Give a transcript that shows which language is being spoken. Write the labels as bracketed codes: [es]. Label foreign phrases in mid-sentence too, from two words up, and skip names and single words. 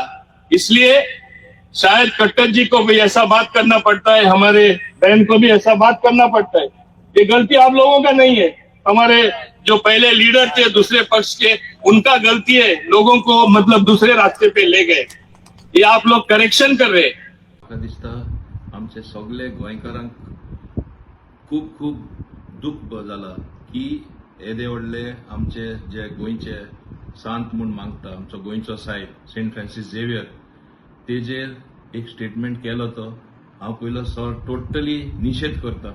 [hi] इसलिए शायद कट्टर जी को भी ऐसा बात करना पड़ता है, हमारे बहन को भी ऐसा बात करना पड़ता है। ये गलती आप लोगों का नहीं है, हमारे जो पहले लीडर थे दूसरे पक्ष के, उनका गलती है, लोगों को मतलब दूसरे रास्ते पे ले गए। ये आप लोग करेक्शन कर रहे। [kok] म्हाका दिसता आमचे सगळे गोंयकारांक खूब खूब दुःख जाला की येदे व्हडले आमचे जे गोंयचे सांत म्हूण मागता आमचो गोंयचो साहेब सेंट फ्रांसीस झेवियर तेजेर एक स्टेटमेंट केलो तो हांव पयलो टोटली निशेध करता।